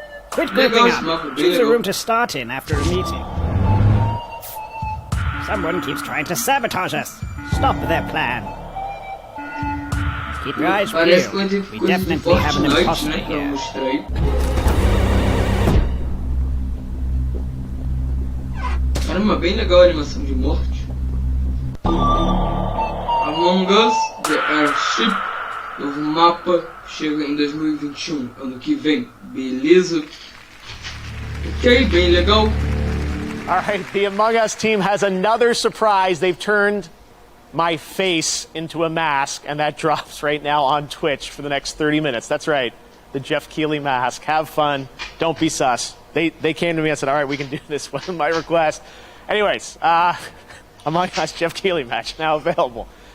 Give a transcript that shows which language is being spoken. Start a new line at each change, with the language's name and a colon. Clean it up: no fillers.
English: Quit grouping up. Choose a room to start in after a meeting. Someone keeps trying to sabotage us. Stop their plan. Keep your eyes peeled. We definitely have an imposter here.
Portuguese: Caramba, bem legal a animação de morte. Among Us, The Airship, novo mapa, chega em 2021, ano que vem, beleza? Ok, bem legal.
English: Alright, the Among Us team has another surprise. They've turned my face into a mask, and that drops right now on Twitch for the next 30 minutes. That's right, the Jeff Keighley mask. Have fun, don't be sus. They came to me and said, alright, we can do this one, my request. Anyways, Among Us Jeff Keighley match now available.